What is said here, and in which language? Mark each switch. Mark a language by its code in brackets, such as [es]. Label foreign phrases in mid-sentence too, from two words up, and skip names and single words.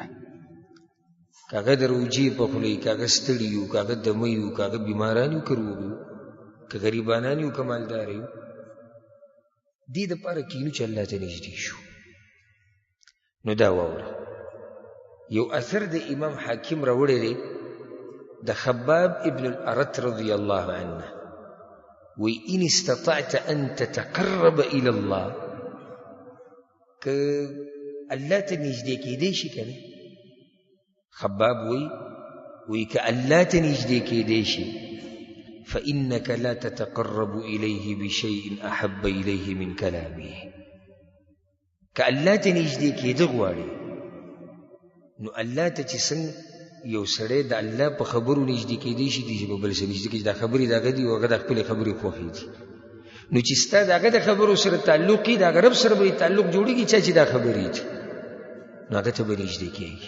[ps] که هغه د روجې په خوله یو، که هغه ستړي یو، که هغه دمه یو، که هغه بیماران یو، که روغ یو، که غریبانان یو، که مالدار یو، دې دپاره کینو چې الله ته نږدې شو. نو دا واوره، یو اثر د امام حاکم راوړی دی د خباب ابن الارت [ar] رضی الله عنه، [ps] وی [ar] ان استطعت ان تتقرب الى الله، [ps] که الله ته نږدې کېدی شي که نه، خباب وی که الله ته نږدې کېدی شي [ar] فإنك لا تتقرب إليه بشيء أحب إليه من كلامه. [ps] که الله ته نږدې کېده غواړي، نو الله ته چې څنګه یو سړی د الله په خبرو نږدې کېدی شي، دې په بل څه نږدې کېږي. دا خبرې د هغه دي او هغه د خپلې خبرې خوښې دي. نو چې ستا د هغه د خبرو سره تعلق وي، د هغه رب سره به تعلق جوړېږي چا چې دا خبرې دي، نو هغه ته به نږدې کېږي.